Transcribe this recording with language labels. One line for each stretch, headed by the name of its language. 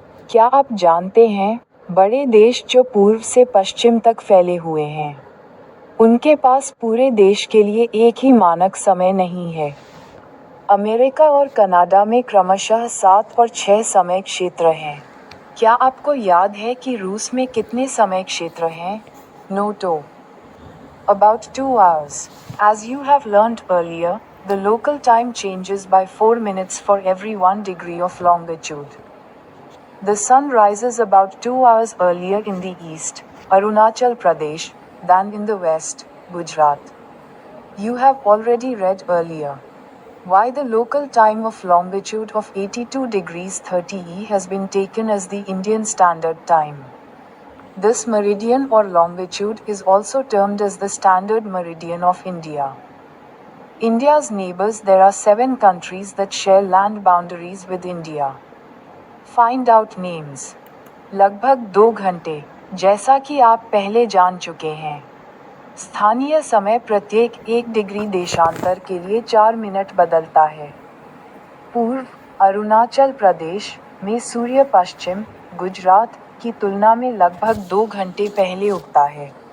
Hindi: क्या आप जानते हैं, बड़े देश जो पूर्व से पश्चिम तक फैले हुए हैं, उनके पास पूरे देश के लिए एक ही मानक समय नहीं है। अमेरिका और कनाडा में क्रमशः 7 और 6 समय क्षेत्र हैं। क्या आपको याद है कि रूस में कितने समय क्षेत्र हैं?
English: नोटो about 2 hours. As you have learned earlier, the local time changes by 4 minutes for every 1 degree of longitude. The sun rises about 2 hours earlier in the east, Arunachal Pradesh, than in the west, Gujarat. You have already read earlier why the local time of longitude of 82 degrees 30 has been taken as the Indian Standard Time. This meridian or longitude is also termed as the Standard Meridian of India. India's neighbors. There are 7 countries that share land boundaries with India. Find out names.
Hindi: लगभग 2 घंटे, जैसा कि आप पहले जान चुके हैं। स्थानीय समय प्रत्येक 1 डिग्री देशांतर के लिए 4 मिनट बदलता है। पूर्व, अरुणाचल प्रदेश में सूर्य पश्चिम, गुजरात की तुलना में लगभग 2 घंटे पहले उगता है।